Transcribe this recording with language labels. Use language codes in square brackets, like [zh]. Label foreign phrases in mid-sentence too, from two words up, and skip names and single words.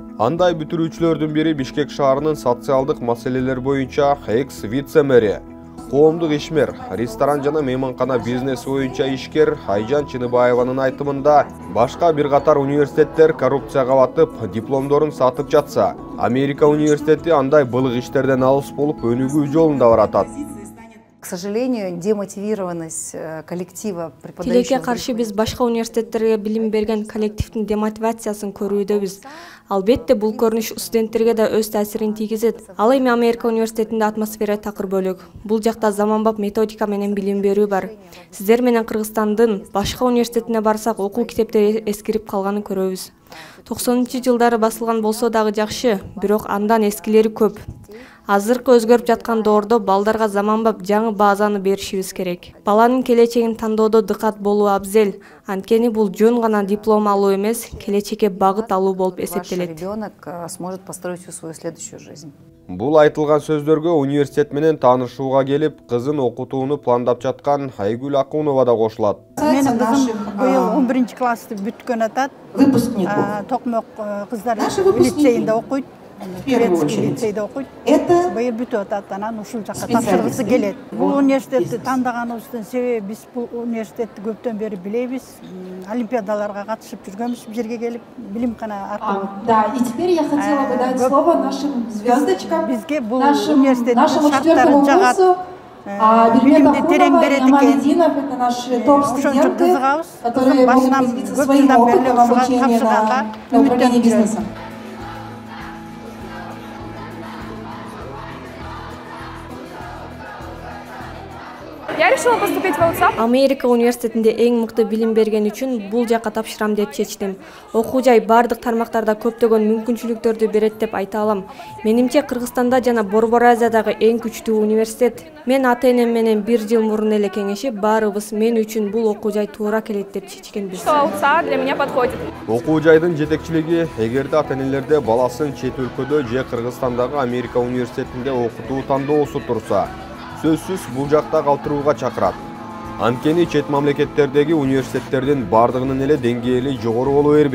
[ky] Андай бүтүрүүчүлөрдүн бири Бишкек шаарынын социалдык маселелер боюнча экс-вице-мэри, коомдук ишмер, ресторан жана мейманкана бизнеси боюнча ишкер Айжан Чыныбаеванын айтымында, башка бир катар университеттер коррупцияга батып, дипломдорун сатып жатса, Америка университети андай былык иштерден алыс болуп өнүгүү жолунда баратат. [ru] К сожалению, демотивированность коллектива преподающих... [ky] Тилекке каршы биз башка университеттерге билим берген коллективдин демотивациясын көрүүдөбүз. Албетте бул көрүнүш студенттерге да өз таасирин тийгизет. Ал эми Америка университетинде атмосфера такыр бөлөк. Бул жакта заманбап методика менен билим берүү бар. Сиздер менен Кыргызстандын башка университетине барсак окуу китептери эскирип калганын көрөбүз. 90-жылдары басылган болсо дагы жакшы, бирок андан эскилери көп. Азыркы өзгөрүп жаткан доордо балдарга заманбап жаңы базаны беришибиз керек. Баланын келечегин тандоодо дыкат болуу абзел. Анткени бул жөн гана диплом алуу эмес, келечекке багыт алуу болуп эсептелет. [ru] Ребенок сможет построить всю свою следующую жизнь. [ky] Бул айтылган сөздөргө университет менен таанышууга келип, кызын окутууну пландап жаткан Айгүл Акунова да кошулат. Менин кызым быйыл 11-ci классты бүткөн атат. [ru] Выпускнику. [ky] Токмок кыздар лицейинде окуйт. Турецкий лицейде окуйт. Быйыл бүтүп атат, анан ушул жакка тапшыргысы келет. Бул университетти тандыганыбыздын себеби биз бул университетти көптөн бери билебиз. Олимпиадаларга катышып жүргөнбүз, бул жерге келип билимкана аркылуу. [ru] Да, и теперь я хотела бы дать слово нашим звездочкам, [ky] Бизге бул [ru] нашему [ky] университеттин [ru] четвертому [ky] шарттары жагат. [ru] курсу. [ky] Билимди терең берет экен. Мамединов, [ru] это наши топ-студенты, которые могут поделиться своим опытом обучения на управлении бизнесом. Я решила поступить в УЦАП. [ky] Америка университетинде эң мыкты билим берген үчүн бул жакка тапшырам деп чечтим. Окуу жай бардык тармактарда көптөгөн мүмкүнчүлүктөрдү берет деп айта алам. Менимче Кыргызстанда жана Борбор Азиядагы эң күчтүү университет. Мен ата-энем менен 1 жыл мурун эле кеңешип, баарыбыз мен үчүн бул окуу жай туура келет деп чечкенбиз. [ru] УЦА для меня подходит. [ky] Окуу жайдын жетекчилиги эгерде ата-энелерде баласын чет өлкөдө же Кыргызстандагы Америка университетинде окутуу тандоосу турса, сөзсүз бул жакта калтырууга чакырат. Анткени чет мамлекеттердеги университеттердин бардыгынын эле деңгээли жогору боло бербейт.